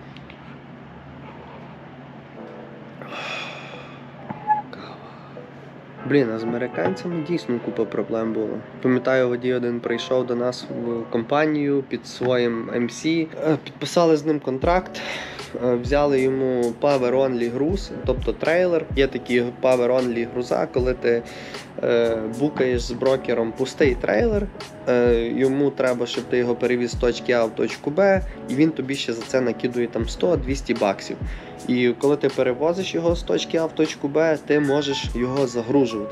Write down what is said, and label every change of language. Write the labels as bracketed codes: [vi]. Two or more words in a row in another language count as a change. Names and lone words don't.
[uk] Блін, а з американцями дійсно купа проблем було. Пам'ятаю, водій один прийшов до нас в компанію під своїм MC, підписали з ним контракт, взяли йому power-only груз, тобто трейлер. Є такі power-only груза, коли ти букаєш з брокером пустий трейлер, йому треба, щоб ти його перевіз з точки А в точку Б, і він тобі ще за це накидує там 100-200 баксів. І коли ти перевозиш його з точки А в точку Б, ти можеш його загружувати.